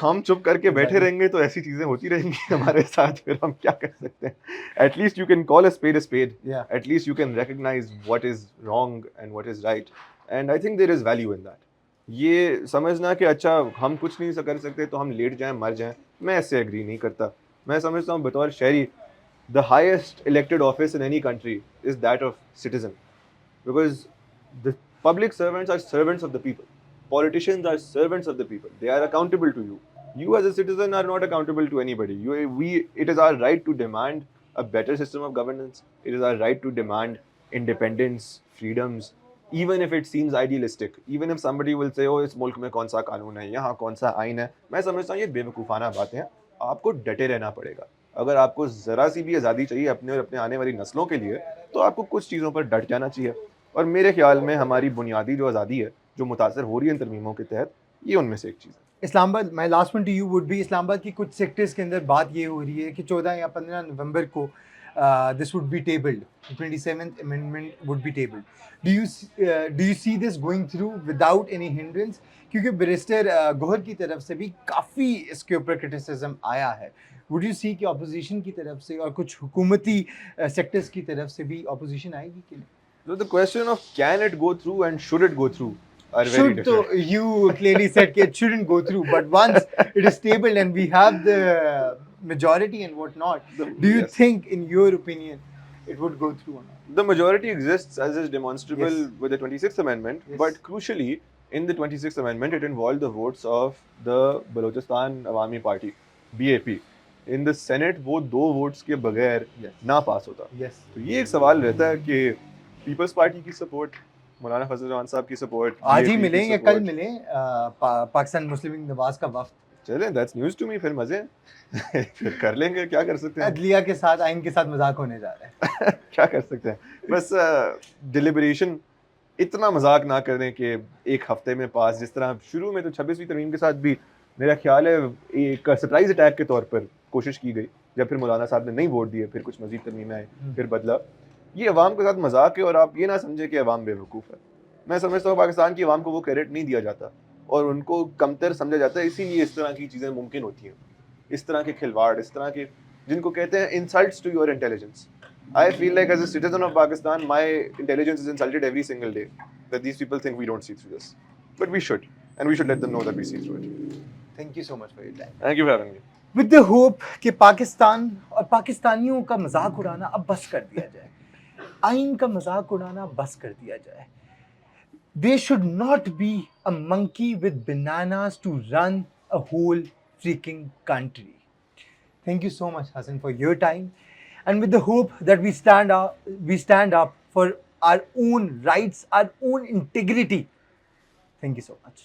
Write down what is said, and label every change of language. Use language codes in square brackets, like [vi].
[ur] ہم چپ کر کے بیٹھے رہیں گے تو ایسی چیزیں ہوتی رہیں گی ہمارے ساتھ. پھر ہم کیا کر سکتے ہیں؟ [en] At least you can call a spade a spade, at least you can recognise what is wrong and what is right, and I think there is value in that. [ur] یہ سمجھنا کہ اچھا ہم کچھ نہیں کر سکتے تو ہم لیٹ جائیں مر جائیں, میں اس سے ایگری نہیں کرتا. میں سمجھتا ہوں بطور شہری, [en] the highest elected office in any country is that of citizen, because the public servants are servants of the people, politicians are servants of the people, they are accountable to you. You as a citizen are not accountable to anybody. It is our right to demand a better system of governance, it is our right to demand independence, freedoms, even if it seems idealistic, even if somebody will say oh [ur] اس ملک میں کون سا قانون ہے, یہاں کون سا آئین ہے. میں سمجھتا ہوں یہ بے وقوفانہ باتیں ہیں. آپ کو ڈٹے رہنا پڑے گا. اگر آپ کو ذرا سی بھی آزادی چاہیے اپنے اور اپنے آنے والی نسلوں کے لیے, تو آپ کو کچھ چیزوں پر ڈٹ جانا چاہیے. اور میرے خیال میں ہماری بنیادی جو آزادی ہے جو متاثر ہو رہی ہے ان ترمیموں کے تحت, یہ ان میں سے ایک چیز ہے. اسلام آباد, my last one to you would be, اسلام آباد کی کچھ سیکٹرز کے اندر بات یہ ہو رہی ہے کہ 14 یا 15 نومبر کو [en] This would be tabled, 27th amendment would be tabled. Do you see this going through without any hindrance? [ur] کیونکہ بیرسٹر گوہر کی طرف سے بھی کافی اس کے اوپر کرٹیسزم آیا ہے. [en] would you see [ur] کہ اپوزیشن کی طرف سے اور کچھ حکومتی سیکٹرز کی طرف سے بھی اپوزیشن آئے گی کہ نہیں؟ [en] So the question of can it go through and should it go through are very Should, different. so you clearly said that it shouldn't go through, but once it is tabled and we have the majority and whatnot, do you Yes. think, in your opinion, it would go through or not? The majority exists as is demonstrable Yes. with the 26th Amendment, Yes. but crucially in the 26th Amendment it involved the votes of the Balochistan Awami Party, BAP. In the Senate [ur] وہ [en] 2 votes [ur] کے بغیر [en] Yes. [ur] نہ پاس ہوتا. [en] Yes. [ur] تو یہ ایک سوال رہتا ہے کہ پیپلز پارٹی کی سپورٹ, مولانا فضل الرحمان صاحب کی سپورٹ, آج ہی ملیں یا کل ملیں پاکستان مسلم لیگ نواز کا وفد, چلیں [en] that's news to me, [ur] پھر مزے ہیں. پھر کر لیں گے, کیا کر سکتے ہیں. عدلیہ کے ساتھ, آئین کے ساتھ مذاق ہونے جا رہا ہے. کیا کر سکتے ہیں, بس ڈیلیبریشن اتنا مذاق نہ کریں کہ ایک ہفتے میں پاس, جس طرح شروع میں تو 26ویں ترمیم کے ساتھ بھی میرا خیال ہے ایک سرپرائز اٹیک کے طور پر کوشش کی گئی جب پھر مولانا صاحب نے نہیں ووٹ دیے, پھر کچھ مزید ترمیمیں آئیں, پھر بدلا. یہ عوام کے ساتھ مذاق ہے, اور آپ یہ نہ سمجھیں کہ عوام بے وقوف ہے. میں سمجھتا ہوں پاکستان کی عوام کو وہ کریڈٹ نہیں دیا جاتا اور ان کو کمتر سمجھا جاتا ہے, اسی لیے اس طرح کی چیزیں ممکن ہوتی ہیں, اس طرح کے کھلواڑ, اس طرح کے جن کو کہتے ہیں [en] Insults to your intelligence. I feel like as a citizen of Pakistan, my intelligence is insulted every single day. That these people think we don't see through this. But we should. And we should let them know that we see through it. Thank you so much for your time. Thank you for having me. With the hope [ur] کہ پاکستان اور پاکستانیوں کا مذاق اڑانا اب بس کر دیا جائے, آئین کا مذاق اڑانا بس کر دیا جائے. [en] There should not be a monkey with bananas to run a whole freaking country. Thank you so much, Hassan, for your time. And with the hope that we stand up for our own rights, our own integrity. Thank you so much.